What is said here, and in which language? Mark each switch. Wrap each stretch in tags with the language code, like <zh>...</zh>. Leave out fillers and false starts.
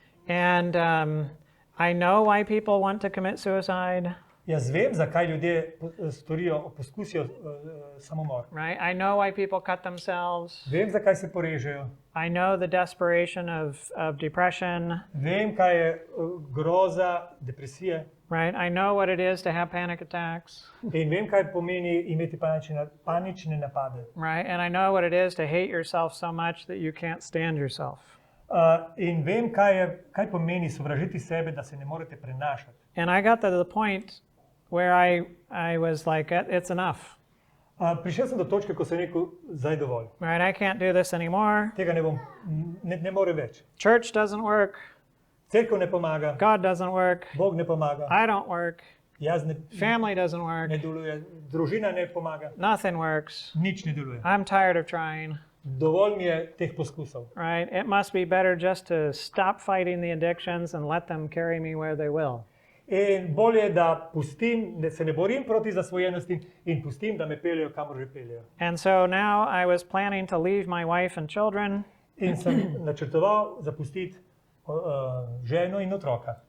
<en>And I know why people want to commit suicide.</en> <sl>Jaz vem, zakaj ljudje poskusijo samomor.</sl> <en>Right? I know why people cut themselves.</en> <sl>Vem, zakaj se porežejo.</sl> <en>I know the desperation of depression.</en> <sl>Vem, kaj je groza, depresije.</sl> <en>Right? I know what it is to have panic attacks.</en> <sl>In vem, kaj pomeni imeti panične napade.</sl> <en>Right? And I know what it is to hate yourself so much that you can't stand yourself.</en> <sl>In vem, kaj pomeni sovražiti sebe, da se ne morete prenašati.</sl> <en>And I got to the point where I was like, it's enough.</en> <sl>Prišel sem do točke, ko sem rekel, zdaj dovolj.</sl> <en>Right? I can't do this anymore.</en> <sl>Tega ne more več.</sl> <en>Church doesn't work.</en> <sl>Cerkev ne pomaga,</sl> <en>God doesn't work.</en> <sl>Bog ne pomaga,</sl> <en>I don't work.</en> <sl>jaz</sl> <en>Family doesn't work.</en> <sl>ne deluje, družina ne pomaga,</sl> <en>Nothing works.</en> <sl>nič ne deluje.</sl> <en>I'm tired of trying.</en> <sl>Dovolj mi je teh poskusov.</sl> <en>Right? It must be better just to stop fighting the addictions and let them carry me where they will.</en> <sl>In bolje, da pustim, da se ne borim proti zasvojenosti in pustim, da me peljejo, kamor že peljejo.</sl> <en>And so now I was planning to leave my wife and children</en> <sl>In sem načrtoval zapustiti ženo in otroka.</sl>